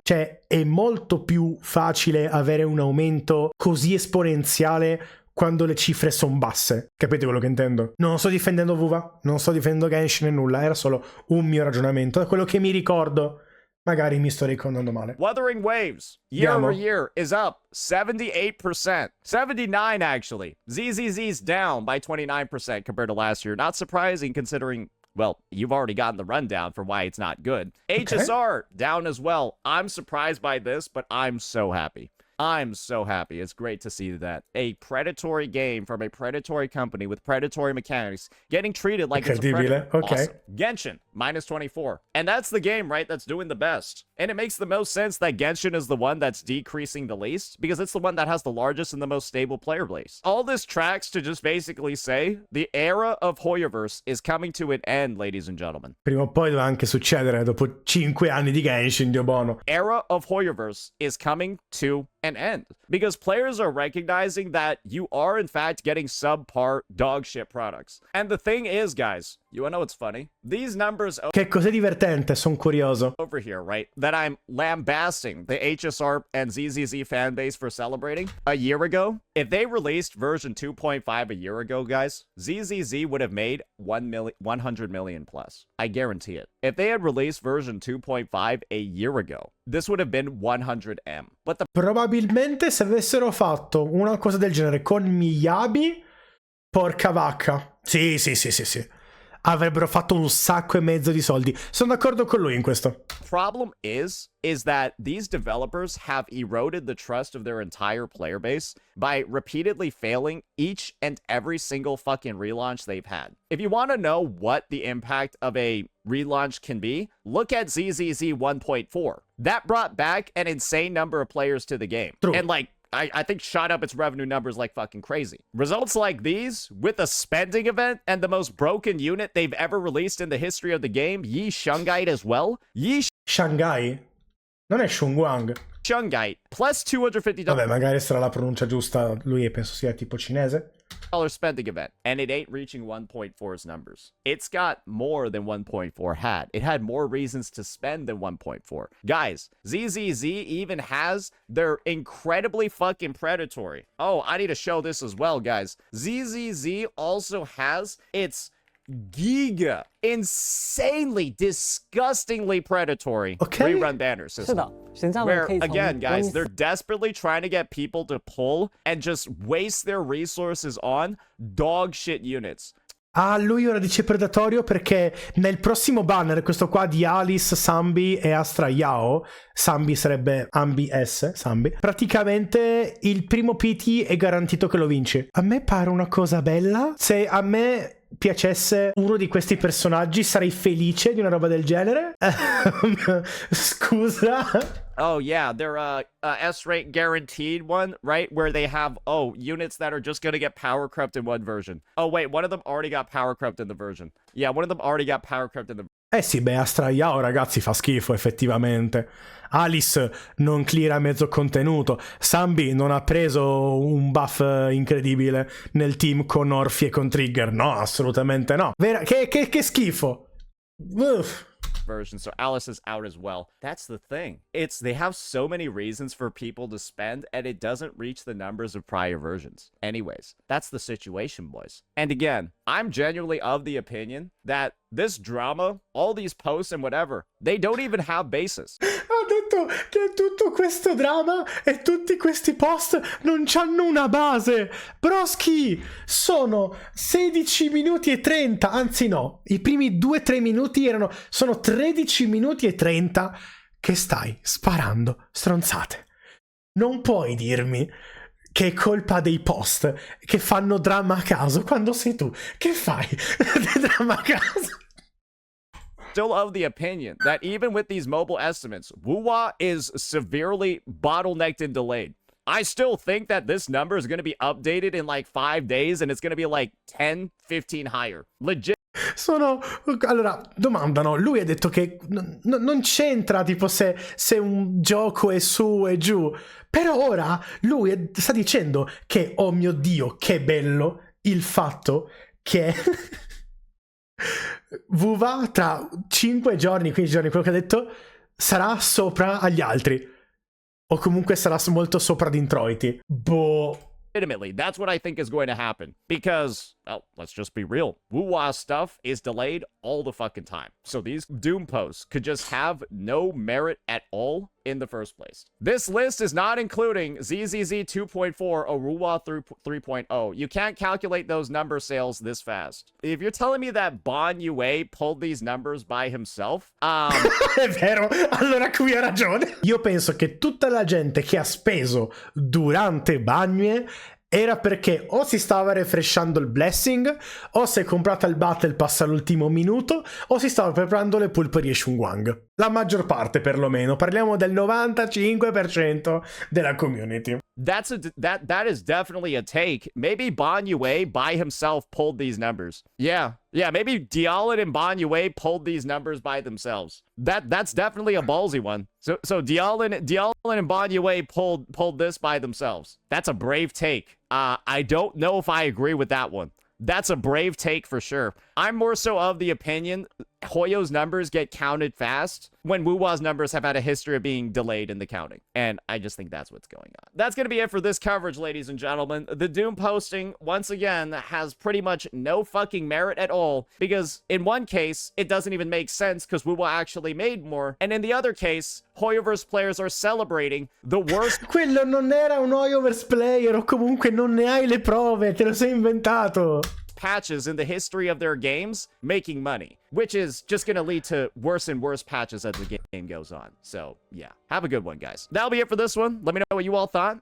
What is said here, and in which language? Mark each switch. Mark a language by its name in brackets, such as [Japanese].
[Italian] Cioè, è molto più facile avere un aumento così esponenziale quando le cifre sono basse. Capite quello che intendo? Non sto difendendo Vuva, non sto difendendo Genshin e nulla, era solo un mio ragionamento, da quello che mi ricordo. Magari mi sto ricordando male. [English] Wuthering Waves, year over year, is up 78%. 79, actually. ZZZ's down by 29% compared to last year. Not surprising considering, well, you've already gotten the rundown for why it's not good. HSR, down as well. I'm surprised by this, but I'm so happy. I'm so happy. It's great to see that a predatory game from a predatory company with predatory mechanics getting treated like it's a predator. Okay. Awesome. Genshin, minus 24. And that's the game, right, that's doing the best. And it makes the most sense that Genshin is the one that's decreasing the least, because it's the one that has the largest and the most stable player base. All this tracks to just basically say the era of Hoyoverse is coming to an end, ladies and gentlemen. [Italian] Prima o poi deve anche succedere dopo 5 anni di Genshin, Dio buono. [English] Era of Hoyoverse is coming to an end, because players are recognizing that you are in fact getting subpar dog shit products. And the thing is, guys, you wanna know what's funny? These numbers [Italian] Che cos'è divertente, sono curioso. [English] over here, right, that I'm lambasting the HSR and ZZZ fan base for celebrating a year ago. If they released version 2.5 a year ago, guys, ZZZ would have made 100 million plus. I guarantee it. If they had released version 2.5 a year ago, this would have been 100M. But the [Italian] Probabilmente se avessero fatto una cosa del genere con Miyabi, porca vacca. Sì. Avrebbero fatto un sacco e mezzo di soldi. Sono d'accordo con lui in questo. [English] problem is that these developers have eroded the trust of their entire player base by repeatedly failing each and every single fucking relaunch they've had. If you want to know what the impact of a relaunch can be, look at ZZZ 1.4. That brought back an insane number of players to the game. True. And like, I think shot up its revenue numbers like fucking crazy. Results like these, with a spending event and the most broken unit they've ever released in the history of the game, Yi Shungite as well. Yi Shanghai? Non è Shunguang. Shungite, plus $250 Vabbè, magari sarà la pronuncia giusta. Lui penso sia tipo cinese. spending event, and it ain't reaching 1.4's numbers. It's got more than 1.4 had. It had more reasons to spend than 1.4. Guys, ZZZ even has their incredibly fucking predatory. Oh, I need to show this as well, guys. ZZZ also has its giga, insanely, disgustingly predatory rerun banner system. Where, again, guys, they're desperately trying to get people to pull and just waste their resources on dog shit units. [Italian] Ah, lui ora dice predatorio perché nel prossimo banner, questo qua di Alice, Sambi e Astra Yao, Sambi sarebbe Ambi S, Sambi, praticamente il primo PT è garantito che lo vinci. A me pare una cosa bella. Se a me piacesse uno di questi personaggi sarei felice di una roba del genere. Scusa. [English] Oh yeah, they're S-rate guaranteed one, right? Where they have units that are just gonna get power crept in one version. Oh wait, one of them already got power crept in the version. Yeah, one of them already got power crept in the [Italian] Eh sì, beh, Astra Yao, ragazzi, fa schifo, effettivamente. Alice non cleara mezzo contenuto. Sambi non ha preso un buff incredibile nel team con Orfi e con Trigger. No, assolutamente no. Che schifo. Uff. [English] version, so Alice is out as well. That's the thing. They have so many reasons for people to spend, and it doesn't reach the numbers of prior versions. Anyways, that's the situation, boys. And again, I'm genuinely of the opinion that this drama, all these posts and whatever, they don't even have basis. [Italian] Ha detto tutto questo dramma e tutti questi post non c'hanno una base. Broschi, sono 16 minuti e 30, anzi no, i primi 2-3 minuti sono 13 minuti e 30 che stai sparando stronzate. Non puoi dirmi che è colpa dei post che fanno dramma a caso quando sei tu che fai dramma a caso. [English] Still of the opinion that even with these mobile estimates, WUWA is severely bottlenecked and delayed. I still think that this number is going to be updated in like 5 days and it's going to be like 10, 15 higher. Legit. [Italian] Allora, domandano, lui ha detto che non c'entra tipo se un gioco è su e giù, però ora lui sta dicendo che, oh mio Dio, che bello il fatto che WUWA tra 5 giorni, 15 giorni, quello che ha detto, sarà sopra agli altri, o comunque sarà molto sopra di introiti. Boh. [English] Legitimately, that's what I think is going to happen. Because, well, let's just be real. WUWA stuff is delayed all the fucking time. So these Doom posts could just have no merit at all in the first place. This list is not including ZZZ 2.4 or WUWA 3.0. You can't calculate those number sales this fast. If you're telling me that Bon Yue pulled these numbers by himself, [Italian] È vero, allora qui ha ragione. Io penso che tutta la gente che ha speso durante Bagnue era perché o si stava refreshando il Blessing, o si è comprata il Battle Pass all'ultimo minuto, o si stava preparando le pulpe di Shunwang. La maggior parte, perlomeno. Parliamo del 95% della community. [English] That is definitely a take. Maybe Bon Yue by himself pulled these numbers. Yeah, maybe Dialin and Bon Yue pulled these numbers by themselves. That's definitely a ballsy one. So Dialin and Bon Yue pulled this by themselves. That's a brave take. I don't know if I agree with that one. That's a brave take for sure. I'm more so of the opinion Hoyo's numbers get counted fast when WUWA's numbers have had a history of being delayed in the counting. And I just think that's what's going on. That's going to be it for this coverage, ladies and gentlemen. The Doom posting, once again, has pretty much no fucking merit at all, because in one case, it doesn't even make sense because WUWA actually made more. And in the other case, Hoyoverse players are celebrating the worst... [Italian] Quello non era un Hoyoverse player, o comunque non ne hai le prove, te lo sei inventato. [English] Patches in the history of their games making money, which is just going to lead to worse and worse patches as the game goes on. So, yeah. Have a good one, guys. That'll be it for this one. Let me know what you all thought.